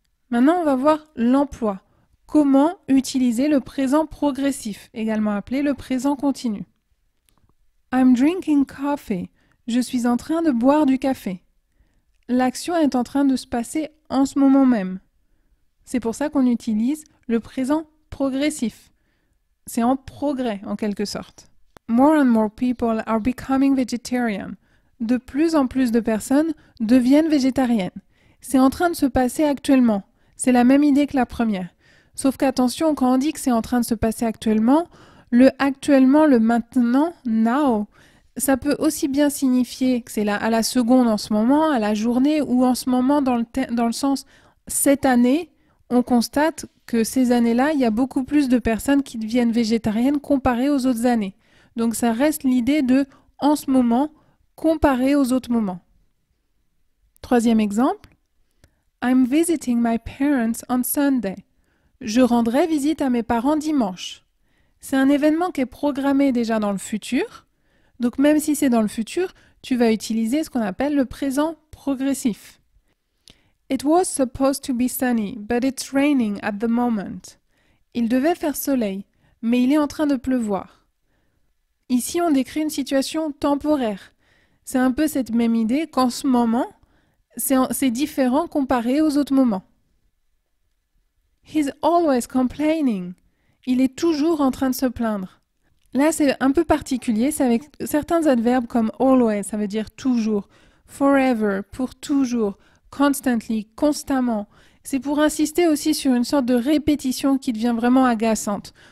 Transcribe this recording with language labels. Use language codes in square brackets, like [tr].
[fr] Maintenant, on va voir l'emploi. Comment utiliser le présent progressif, également appelé le présent continu. [en] I'm drinking coffee. [fr] Je suis en train de boire du café. L'action est en train de se passer en ce moment même. C'est pour ça qu'on utilise le présent progressif. C'est en progrès, en quelque sorte. [en] More and more people are becoming vegetarian. [fr] De plus en plus de personnes deviennent végétariennes. C'est en train de se passer actuellement. C'est la même idée que la première. Sauf qu'attention, quand on dit que c'est en train de se passer actuellement, le actuellement, le maintenant, now, ça peut aussi bien signifier que c'est à la seconde en ce moment, à la journée, ou en ce moment dans le sens cette année, on constate que ces années-là, il y a beaucoup plus de personnes qui deviennent végétariennes comparées aux autres années. Donc ça reste l'idée de en ce moment comparé aux autres moments. Troisième exemple. [en] I'm visiting my parents on Sunday. [fr] Je rendrai visite à mes parents dimanche. C'est un événement qui est programmé déjà dans le futur. Donc même si c'est dans le futur, tu vas utiliser ce qu'on appelle le présent progressif. [en] It was supposed to be sunny, but it's raining at the moment. [fr] Il devait faire soleil, mais il est en train de pleuvoir. Ici, on décrit une situation temporaire. C'est un peu cette même idée qu'en ce moment, c'est différent comparé aux autres moments. [en] He's always complaining. [fr] Il est toujours en train de se plaindre. Là, c'est un peu particulier, c'est avec certains adverbes comme always, ça veut dire toujours, forever, pour toujours, constantly, constamment. C'est pour insister aussi sur une sorte de répétition qui devient vraiment agaçante.